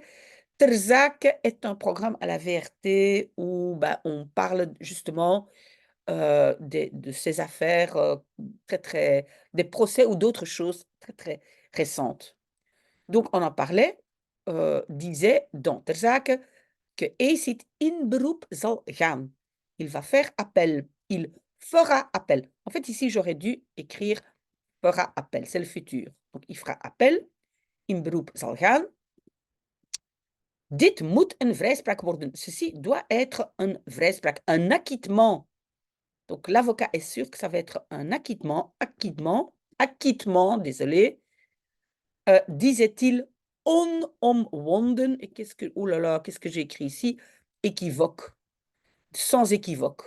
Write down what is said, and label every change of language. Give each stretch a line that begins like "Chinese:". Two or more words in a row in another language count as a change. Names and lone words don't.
French: Ter Zake est un programme à la VRT où on parle justement de ces affaires des procès ou d'autres choses très, très récentes. Donc, on en parlait, disait dans Ter Zake que Acid
Dutch: in beroep zal gaan.
French: Il va faire appel. Il fera appel. En fait, ici, j'aurais dû écrire fera appel. C'est le futur. Donc, il fera appel.
Dutch: In beroep zal gaan. Dit moet een vrijspraak worden.
French: Ceci doit être
Dutch: een vrijspraak,
French: un acquittement. Donc, l'avocat est sûr que ça va être un acquittement, désolé, disait-il, onomwonden. Et qu'est-ce que j'ai écrit ici? Équivoque. Sans équivoque.